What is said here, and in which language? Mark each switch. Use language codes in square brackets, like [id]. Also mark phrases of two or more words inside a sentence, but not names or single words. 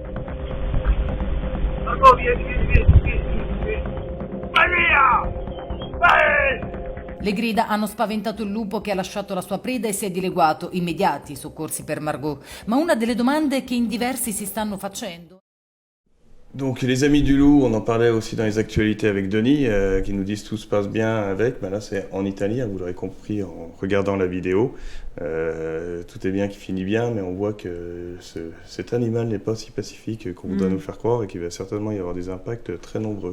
[it] Marco, vieni! Vai via! Vai! Le grida hanno spaventato il lupo, che ha lasciato la sua preda e si è dileguato. Immediati soccorsi per Margot. Ma una delle domande che in diversi si stanno facendo... [fr] Donc les amis du loup, on en parlait aussi dans les actualités avec Denis, qui nous disent tout se passe bien avec. Là c'est en Italie, vous l'aurez compris en regardant la vidéo. Tout est bien qui finit bien, mais on voit que cet animal n'est pas si pacifique qu'on voudrait nous le faire croire, et qu'il va certainement y avoir des impacts très nombreux.